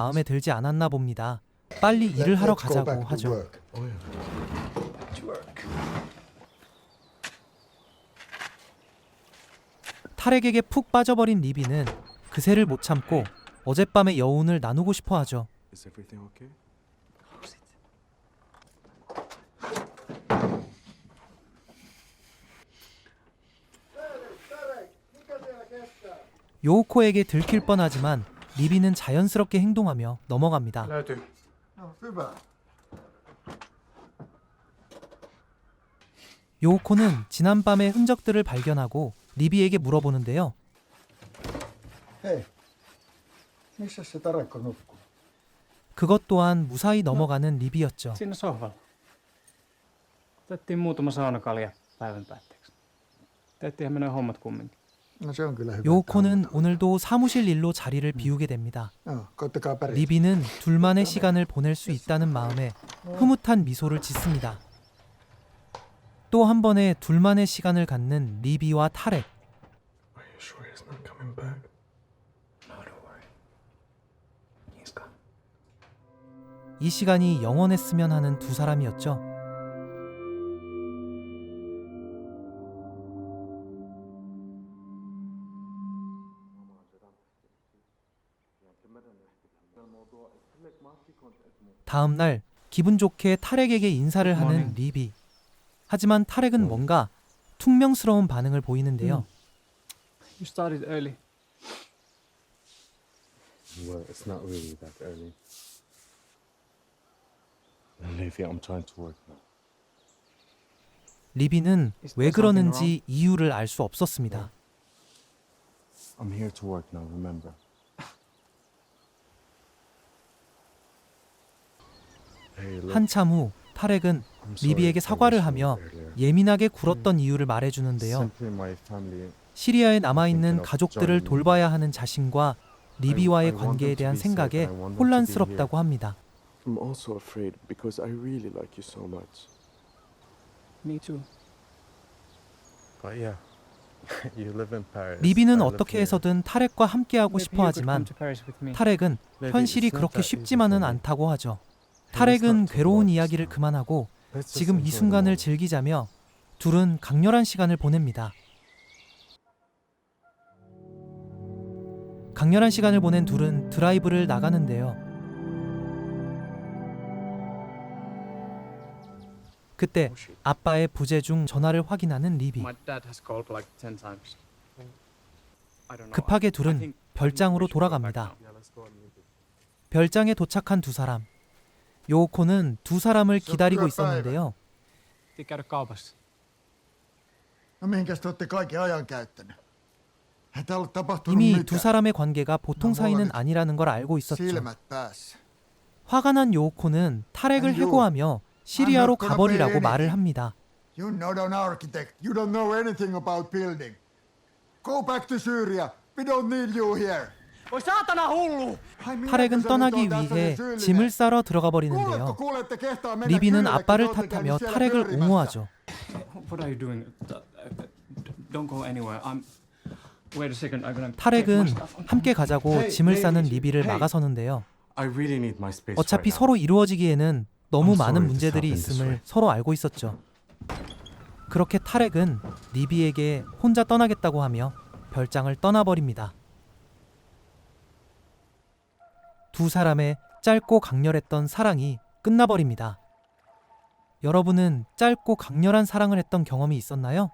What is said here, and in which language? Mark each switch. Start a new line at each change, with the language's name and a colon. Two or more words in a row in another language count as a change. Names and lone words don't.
Korean: 마음에 들지 않았나 봅니다. 빨리 일을 하러
English: Let's go
Korean: 가자고
English: back to
Korean: 하죠.
English: work. Oh yeah.
Korean: 타렉에게 푹 빠져버린 리비는 그새를 못 참고 어젯밤의 여운을 나누고 싶어 하죠.
English: Is everything okay?
Korean: 요코에게 들킬 뻔하지만 리비는 자연스럽게 행동하며 넘어갑니다.
Finnish: No, hyvä.
Korean: 요코는 지난밤의 흔적들을 발견하고 리비에게 물어보는데요.
Finnish: Hei, missä se Tarekko nukkuu?
Korean: 그것 또한 무사히 넘어가는 리비였죠.
Finnish: Siinä sohvalla. Otettiin muutama saunakalja päivän päätteeksi. Tehtiinhän menee hommat kumminkin. No se on kyllä hyvä.
Korean: 요코는 오늘도 사무실 일로 자리를 비우게 됩니다.
Finnish: Koittakaa pärjätä.
Korean: 리비는 둘만의 시간을 보낼 수 있다는 마음에 흐뭇한 미소를 짓습니다. 또 한 번의 둘만의 시간을 갖는 리비와 타렉.
English: Are you sure he's not coming back? No, don't worry. He's gone.
Korean: 이 시간이 영원했으면 하는 두 사람이었죠. 다음 날 기분 좋게 타렉에게 인사를 하는 리비. 하지만 타렉은 뭔가 퉁명스러운 반응을 보이는데요.
English: You started early. Well, it's not really that early. Olivia, I'm trying to work now.
Korean: 리비는 왜 그러는지 이유를 알 수 없었습니다.
English: I'm here to work now, remember. Hey, look,
Korean: 한참 후 타렉은
English: I'm sorry
Korean: 리비에게
English: if I
Korean: 사과를
English: was
Korean: 하며
English: rude earlier.
Korean: 예민하게 굴었던 이유를 말해주는데요.
English: Simply my family.
Korean: 시리아에 남아있는 가족들을 돌봐야 하는 자신과 리비와의 관계에 대한 생각에 혼란스럽다고 합니다.
English: I'm also afraid because I really like you so much. Me too. But yeah, you live in Paris.
Korean: 리비는
English: I live
Korean: 어떻게
English: here.
Korean: 해서든 타렉과 함께하고
English: Maybe
Korean: 싶어
English: you could
Korean: 하지만
English: come to Paris with me.
Korean: 타렉은
English: Maybe
Korean: 현실이
English: it's not
Korean: 그렇게
English: that easy
Korean: 쉽지만은
English: for me.
Korean: 않다고 하죠.
English: Hey, let's
Korean: 타렉은
English: not talk
Korean: 괴로운
English: about
Korean: 이야기를
English: this now.
Korean: 그만하고
English: Let's just
Korean: 지금 이
English: enjoy the
Korean: 순간을
English: moment.
Korean: 즐기자며 둘은 강렬한 시간을 보냅니다. 강렬한 시간을 보낸 둘은 드라이브를 나가는데요. 그때 아빠의 부재 중 전화를 확인하는 리비.
English: My dad has called like 10 times. I don't know.
Korean: 급하게
English: I
Korean: 둘은
English: think
Korean: 별장으로
English: we should go back
Korean: 돌아갑니다.
English: now. Yeah, let's go and meet him.
Korean: 별장에 도착한 두 사람. 요코는 두 사람을 기다리고 있었는데요.
Finnish: Piti käydä kaupassa. No mihinkäs te olette kaiken ajan käyttänyt? Ei tää ollut tapahtunut
Korean: 이미
Finnish: mitään.
Korean: 두 사람의 관계가 보통 사이는 아니라는 걸 알고 있었죠.
Finnish: Silmät päässä.
Korean: 화가 난 요코는 타렉을 아니요. 해고하며 시리아로
English: I'm not gonna
Korean: 가버리라고
English: pay
Korean: 말을
English: anything.
Korean: 합니다.
English: You're not an architect. You don't know anything about building. Go back to Syria. We don't need you here.
Finnish: Voi saatana hullu! Ai, minäkö
Korean: 타렉은
Finnish: se nyt
Korean: 떠나기
Finnish: on tässä se
Korean: 위해
Finnish: syyllinen?
Korean: 짐을 싸러 들어가
Finnish: Kuuletko,
Korean: 버리는데요.
Finnish: kuulette, kehtaa mennä
Korean: 리비는
Finnish: kylillekin,
Korean: 아빠를
Finnish: te olette
Korean: 탓하며
Finnish: käynyt siellä
Korean: 타렉을
Finnish: pyörimässä.
Korean: 옹호하죠.
English: What are you doing? Don't go anywhere. Wait a second. I'm gonna.
Korean: 타렉은 함께 가자고 짐을 싸는 리비를 막아서는데요.
English: I really need my space
Korean: 어차피
English: right now.
Korean: 서로 이루어지기에는 너무
English: I'm
Korean: 많은
English: sorry this
Korean: 문제들이
English: happened this
Korean: 있음을
English: way.
Korean: 서로 알고 있었죠. 그렇게 타렉은 리비에게 혼자 떠나겠다고 하며 별장을 떠나버립니다. 두 사람의 짧고 강렬했던 사랑이 끝나버립니다. 여러분은 짧고 강렬한 사랑을 했던 경험이 있었나요?